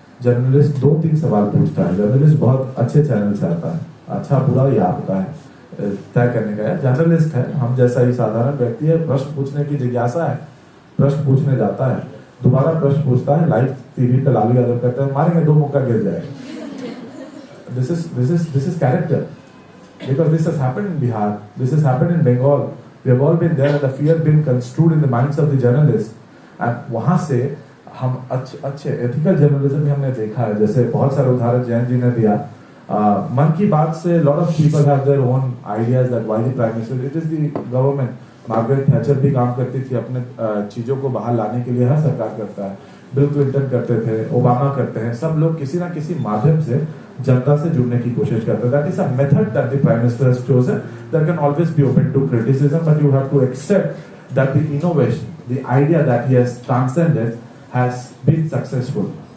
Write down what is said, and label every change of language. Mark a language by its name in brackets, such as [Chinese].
[Hindi] Journalist 2-3 सवाल पूछता है। जर्नलिस्ट बहुत अच्छे चैनल से आता है, अच्छा बुरा ये आपका है तय करने का है। जर्नलिस्ट है, हम जैसा ही साधारण व्यक्ति है, प्रश्न पूछने की जिज्ञासा है, प्रश्न पूछने जाता है, दोबारा प्रश्न पूछता है, लाइव टीवी पे लालू यादव कहते हैं मारेंगे 2 मुक्का गिर जाएगा। [English] this is character, because this has happened in Bihar, this has happened in Bengal, we have all been there and the fear been construed in the minds of the journalists, and [Hindi] वहां से हम अच्छे ethical journalism भी हमने देखा है। जैसे बहुत सारे उदाहरण जयंत जी ने दिया। [English] मन की बात से lot of people have their own ideas that why the prime minister, it is the government. [Hindi] Margaret Thatcher भी काम करती थी, अपने चीजों को बाहर लाने के लिए हर सरकार करता है। बिल क्लिंटन करते थे, ओबामा करते हैं, सब लोग किसी ना किसी माध्यम से जनता से जुड़ने की कोशिश करते हैं। [English] That is a method that the prime minister has chosen that can always be open to criticism, but you have to accept that the innovation, the idea that he has transcended has been successful.